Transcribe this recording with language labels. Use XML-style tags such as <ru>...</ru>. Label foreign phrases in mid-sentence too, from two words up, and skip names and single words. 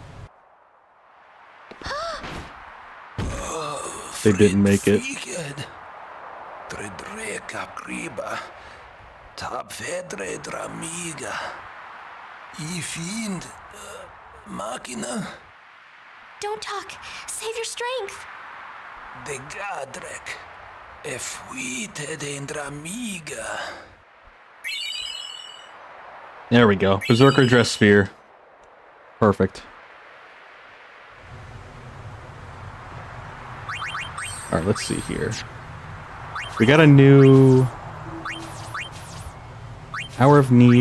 <en>They didn't make it. Don't talk. Save your strength. De Gadrek. Efuite de Indramiga. There we go. Berserker Dress Sphere. Perfect. Alright, let's see here. We got a new Hour of Need.</en>